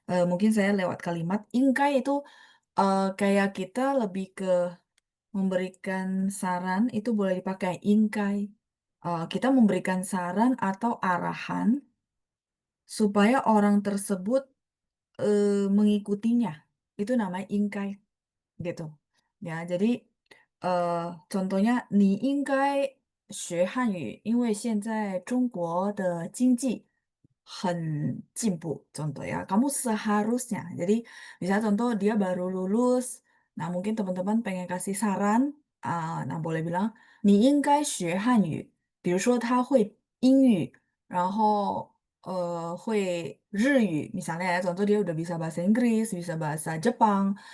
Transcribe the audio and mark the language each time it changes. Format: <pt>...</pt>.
<id>Mungkin saya lewat kalimat ingkai itu kayak kita lebih ke memberikan saran itu boleh dipakai ingkai. Kita memberikan saran atau arahan supaya orang tersebut mengikutinya. Itu namanya ingkai gitu. Ya, jadi</id> <zh>呃，contohnya你应该学汉语，因为现在中国的经济很进步。</zh> <id>Contoh ya, kamu seharusnya. Jadi, misalnya contoh dia baru lulus, nah mungkin teman-teman pengen kasih saran, nah boleh bilang</id> <zh>你应该学汉语。比如说他会英语，然后会日语</zh> <id>misalnya ya contoh dia udah bisa bahasa Inggris, bisa bahasa Jepang.</id>